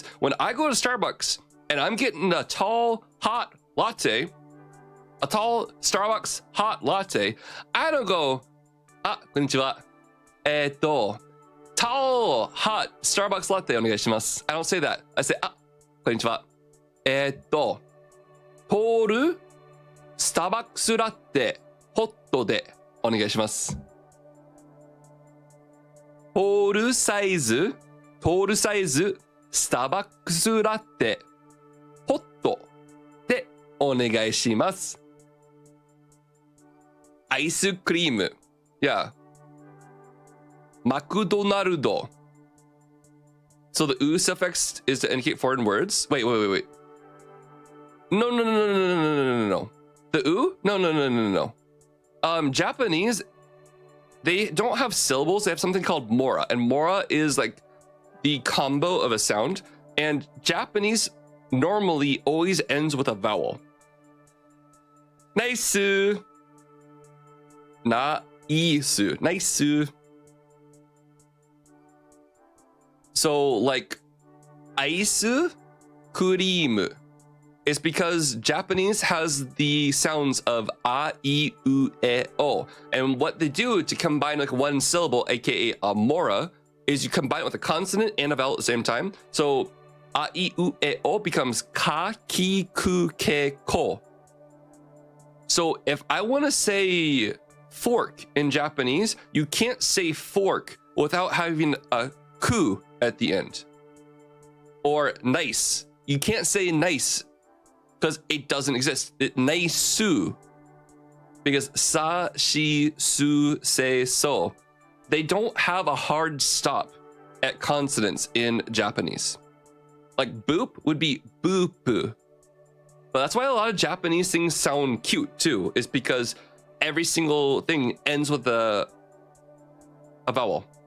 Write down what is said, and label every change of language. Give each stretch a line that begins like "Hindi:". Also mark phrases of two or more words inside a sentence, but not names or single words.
English: When I go to Starbucks and I'm getting a tall, hot latte, I don't go, konnichiwa. Tall, hot Starbucks latte onegaishimasu. I don't say that. I say, konnichiwa. Tall, Starbucks latte, hot de.
Japanese: お願いします。トールサイズ、スターバックスラテ、ホットでお願いします。アイスクリーム、yeah。
English: マクドナルド。So the oo suffix is to indicate foreign words. Wait. No. The oo? No. Japanese, they don't have syllables. They have something called mora, and mora is like the combo of a sound. And Japanese normally always ends with a vowel. Nice. Nice. Nice. So like ice cream is because Japanese has the sounds of a, I, u, e, o. And what they do to combine like one syllable, aka amora, is you combine it with a consonant and a vowel at the same time. So a, I, u, e, o becomes ka, ki, ku, ke, ko. So if I want to say fork in Japanese, you can't say fork without having a ku at the end. Or nice. You can't say nice because it doesn't exist. Naisu. Because sa, shi, su, se, so. They don't have a hard stop at consonants in Japanese. Like boop would be boop. But that's why a lot of Japanese things sound cute too, is because every single thing ends with a vowel.